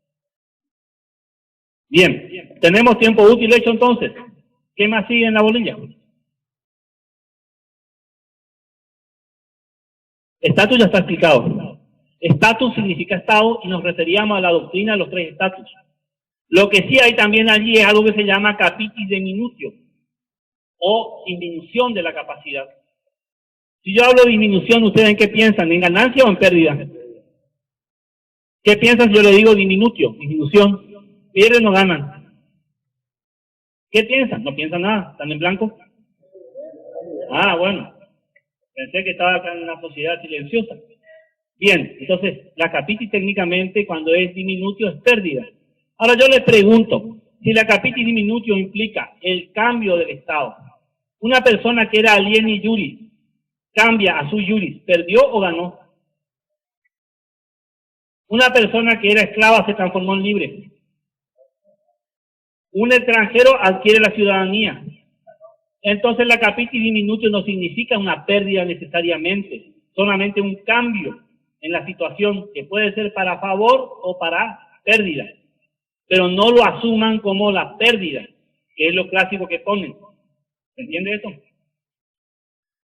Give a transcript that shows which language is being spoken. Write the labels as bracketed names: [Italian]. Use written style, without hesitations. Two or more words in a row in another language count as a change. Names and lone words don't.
[Spanish] Bien, tenemos tiempo útil hecho entonces. ¿Qué más sigue en la bolilla? Estatus ya está explicado. Estatus significa estado y nos referíamos a la doctrina de los 3 estatus. Lo que sí hay también allí es algo que se llama [Latin] capitis diminutio [Spanish] o disminución de la capacidad. Si yo hablo de disminución, ¿ustedes en qué piensan? ¿En ganancia o en pérdida? ¿Qué piensan si yo le digo diminutio, disminución? ¿Pierden o ganan? ¿Qué piensan? No piensan nada, están en blanco. Ah, bueno. Pensé que estaba acá en una sociedad silenciosa. Bien, entonces, la capitis técnicamente cuando es diminutio es pérdida. Ahora yo les pregunto, si la [Latin] capitis diminutio [Spanish] implica el cambio del estado, una persona que era [Latin] alieni iuris [Spanish] cambia a su iuris, ¿perdió o ganó? Una persona que era esclava se transformó en libre. Un extranjero adquiere la ciudadanía. Entonces la [Latin] capitis diminutio [Spanish] no significa una pérdida necesariamente, solamente un cambio en la situación que puede ser para favor o para pérdida. Pero no lo asuman como la pérdida, que es lo clásico que ponen. ¿Se entiende esto?